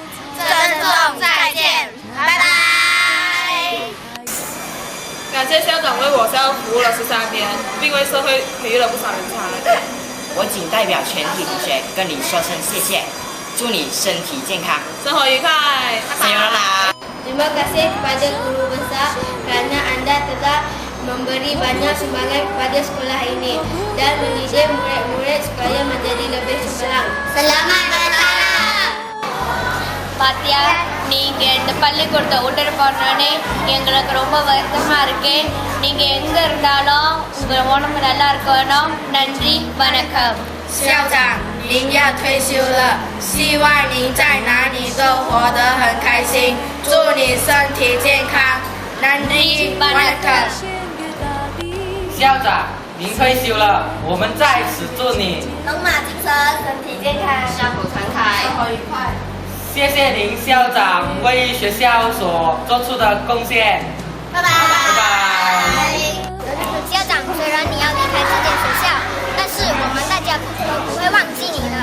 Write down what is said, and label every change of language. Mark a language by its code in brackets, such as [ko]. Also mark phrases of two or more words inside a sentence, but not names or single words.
[zh] 珍重，再见，拜拜。感谢校长为我校服务了13年，并为社会培育了不少人才。我仅代表全体同学跟你说声谢谢，祝你身体健康，生活愉快。 Sayonara. [ms] Terima kasih kepada guru besar kerana anda telah memberi banyak sumbangan kepada sekolah ini dan mendidik murid-murid supaya menjadi lebih cemerlang. Selamat datang. [ta] பாத்தியா நீங்க இந்த பள்ளிக்கூடத்தை விட்டுட்டு போறோன்னே எங்களுக்கு ரொம்ப வருத்தமா இருக்கு. நீங்க எங்க இருந்தாலும் உங்க உடம்பு நல்லா இருக்கணும். நன்றி, வணக்கம். [zh] 校长，您要退休了，希望您在哪里都活得很开心，祝你身体健康。 [ta] நன்றி, வணக்கம். [zh] 校长，您退休了，我们在此祝你龙马精神，身体健康，笑口常开，生活愉快。谢谢您校长为学校所做出的贡献。拜拜。拜拜。校长，虽然你要离开这间学校，但是我们大家都不会忘记你的。